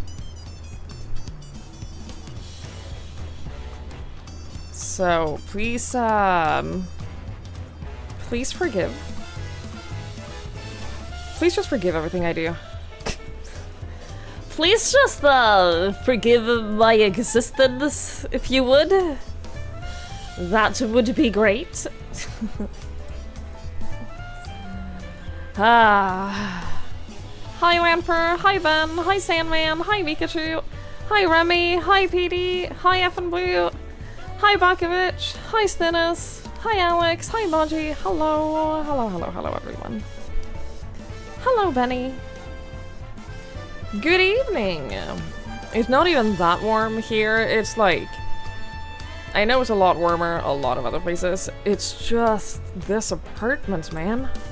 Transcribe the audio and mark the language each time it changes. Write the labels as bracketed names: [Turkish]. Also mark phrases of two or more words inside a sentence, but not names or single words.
[English] So please, please forgive. Please just forgive everything I do. Please just forgive my existence, if you would. That would be great. Hi Lamper, hi Ben, hi Sandman, hi Pikachu, hi Remy, hi PD, hi Effin Blue, hi Bakovich, hi Stennis, hi Alex, hi Baji, hello, hello everyone. Hello Benny. Good evening. It's not even that warm here, it's like, I know it's a lot warmer a lot of other places, it's just this apartment, man.